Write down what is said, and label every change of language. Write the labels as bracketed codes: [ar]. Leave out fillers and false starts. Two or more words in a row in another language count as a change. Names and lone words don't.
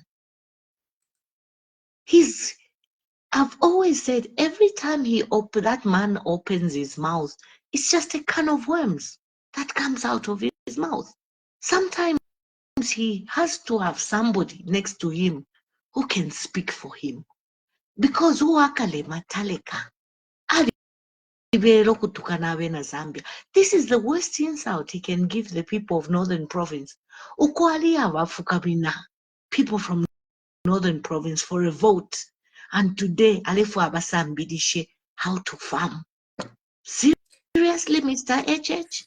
[en] I've always said every time that man opens his mouth, it's just a can of worms that comes out of his mouth. Sometimes he has to have somebody next to him who can speak for him. [bem] Because uwakale mataleka. Zambia. [en] This is the worst insult he can give the people of Northern Province. People from Northern Province for a vote. And today, [bem] Alefu Abasambidishe [en] how to farm. Seriously, Mr. HH?